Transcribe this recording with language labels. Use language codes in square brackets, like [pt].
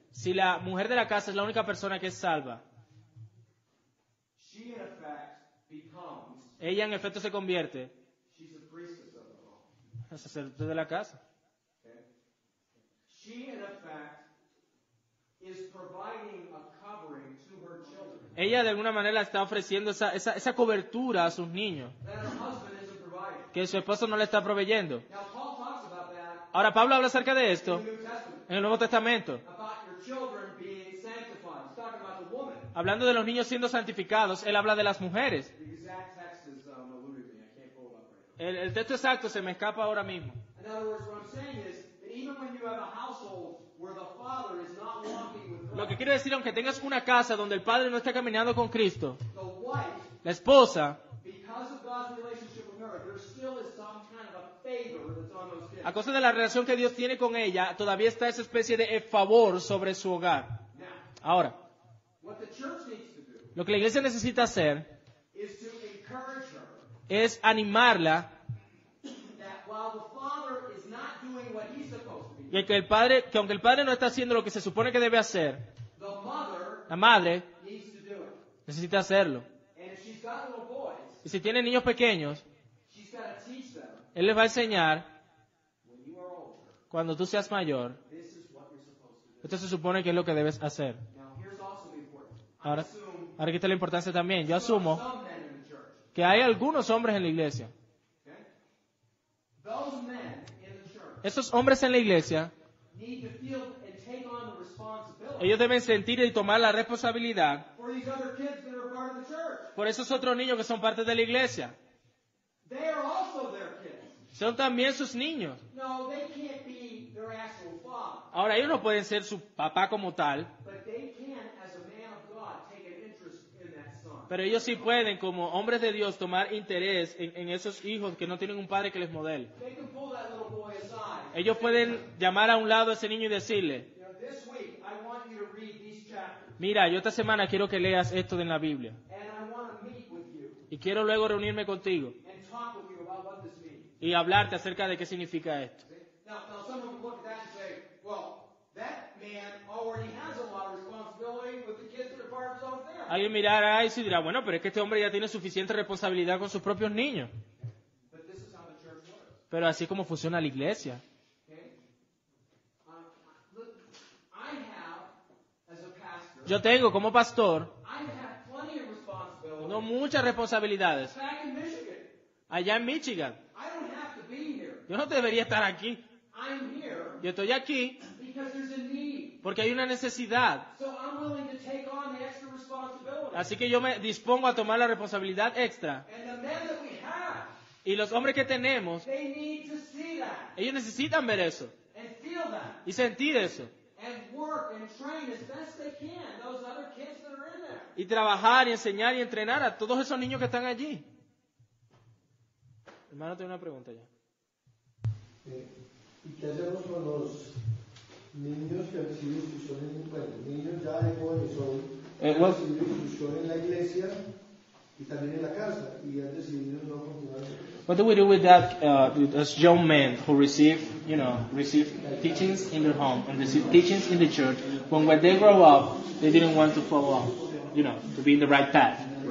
[es] si la mujer de la casa es la única persona que es salva, [en] she in effect becomes, [es] ella en efecto se convierte [en] she's a priestess of the home. [es] en sacerdote de la casa. [en] Okay? She in effect is providing a covering to her children [es] Ella de alguna manera está ofreciendo esa cobertura a sus niños, [en] that her husband isn't providing. [es] que su esposo no le está proveyendo. [en] Now Paul talks about that [es] Ahora, Pablo habla acerca de [en] in [es] esto [en] the New Testament, [es] en el Nuevo Testamento, [en] about your children being sanctified. He's talking about the woman. [es] hablando de los niños siendo santificados. Él habla de las mujeres. [en] The exact text is eluding me. I can't pull it up right now. [es] El texto exacto se me escapa ahora mismo. [en] In other words, what I'm saying is that even when you have a household where the father is not walking with [es] Lo que [en] Christ, [es] quiere decir, aunque tengas una casa donde el padre no está caminando con Cristo, [en] the wife, [es] la esposa, [en] because of God's relationship with her, there still is some kind of a favor that's on those kids. [es] a causa de la relación que Dios tiene con ella, todavía está esa especie de favor sobre su hogar. [en] Now, [es] Ahora, [en] what the church needs to do [es] lo que la iglesia necesita hacer [en] is to encourage her [es] es animarla [en] that while the father is not doing what he's supposed to be doing, [es] y que aunque el padre no está haciendo lo que se supone que debe hacer, [en] the mother [es] la madre [en] needs to do it. [es] necesita hacerlo. [en] And if she's got little boys, [es] Y si tiene niños pequeños, [en] she's got to teach them, [es] él les va a enseñar, [en] when you are older, [es] cuando tú seas mayor, [en] this is what you're supposed to do. [es] esto se supone que es lo que debes hacer. [en] Now, here's also the important. I [es] Ahora, [en] assume [es] ahora aquí está la importancia también. Yo asumo [en] some men in the church, [es] que hay algunos hombres en la iglesia. [en] okay? Those men in the church [es] Esos hombres en la iglesia, [en] need to feel and take on the responsibility [es] ellos deben sentir y tomar la responsabilidad [en] for these other kids that are part of the church. [es] por esos otros niños que son parte de la iglesia. [en] They are also their kids. [es] Son también sus niños. [en] No, they can't be their actual father, [es] Ahora, ellos no pueden ser su papá como tal, [en] but they can, as a man of God, take an interest in that son. [es] pero ellos sí pueden, como hombres de Dios, tomar interés en esos hijos que no tienen un padre que les modele. [en] They can pull that little boy aside. [es] Ellos pueden llamar a un lado a ese niño y decirle, [en] You know, this week I want you to read these chapters, [es] mira, yo esta semana quiero que leas esto en la Biblia. [en] and I want to meet with you [es] Y quiero luego reunirme contigo [en] and talk with you about what this means. [es] y hablarte acerca de qué significa esto. [en] See? Now someone would look at that and say, well, that man already has a lot of responsibility with the kids that are part of his own family. [es] Alguien mirará a eso y dirá, bueno, pero es que este hombre ya tiene suficiente responsabilidad con sus propios niños. [en] But this is how the church works. [es] Pero así es como funciona la iglesia. [en] Okay? Look, I have, as a pastor, [es] Yo tengo como pastor [en] I have plenty of responsibility. [es] no muchas responsabilidades. [en] Back in Michigan, [es] Allá en Michigan, [en] I don't have to be here. [es] yo no debería estar aquí. [en] I'm here [es] Yo estoy aquí [en] because there's a need. [es] porque hay una necesidad. [en] So I'm willing to take on the extra responsibility. [es] Así que yo me dispongo a tomar la responsabilidad extra. [en] And the men that we have, [es] Y los hombres que tenemos, [en] they need to see that [es] ellos necesitan ver eso [en] and feel that [es] y sentir eso. [en] and work and train as best they can those other kids that are in there. [es] Y trabajar y enseñar y entrenar a todos esos niños que están allí. Hermano, tengo una pregunta ya. ¿Y qué hacemos con los niños que reciben instrucción niños ya de jóvenes han recibido instrucción en la iglesia y también en la casa y han decidido no continuar? [en] What do we do with that as young men who receive teachings in their home and receive teachings in the church, when they grow up, they didn't want to follow, to be in the right path?